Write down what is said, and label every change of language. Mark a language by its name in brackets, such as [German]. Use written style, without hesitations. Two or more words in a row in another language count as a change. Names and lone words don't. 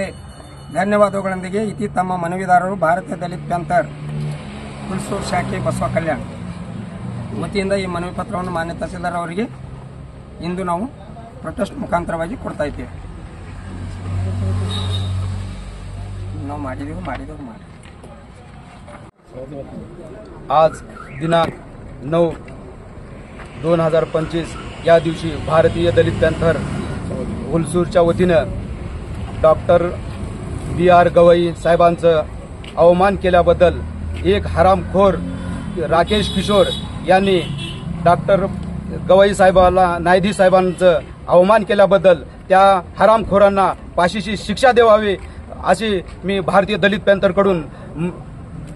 [Kannada] ಧನ್ಯವಾದಗಳೊಂದಿಗೆ ಇತಿ ತಮ್ಮ ಮನವಿದಾರರು ಭಾರತೀಯ ದಲಿತ ಪಂಥರ್ ಹುಲ್ಸೂರು ಶಾಖೆ ಬಸವ ಕಲ್ಯಾಣ ವತಿಯಿಂದ ಈ ಮನವಿ ಪತ್ರವನ್ನು ಮಾನ್ಯ ತಹಸೀಲ್ದಾರ್ ಅವರಿಗೆ ಇಂದು ನಾವು ಪ್ರೊಟೆಸ್ಟ್ ಮುಖಾಂತರವಾಗಿ ಕೊಡ್ತಾ ಇದ್ದೇವೆ. ನಾವು ಮಾಡಿದೆವು. [Marathi] आज दिनांक 9/2025 या दिवशी भारतीय दलित पॅन्थर हुलसूरच्या वतीनं डॉक्टर BR गवई साहेबांचं अवमान केल्याबद्दल एक हरामखोर राकेश किशोर यांनी डॉक्टर गवई साहेबाला न्यायाधीश साहेबांचं अवमान केल्याबद्दल त्या हरामखोरांना फाशीची शिक्षा द्यावी अशी मी भारतीय दलित पॅन्थरकडून विनंती करतो.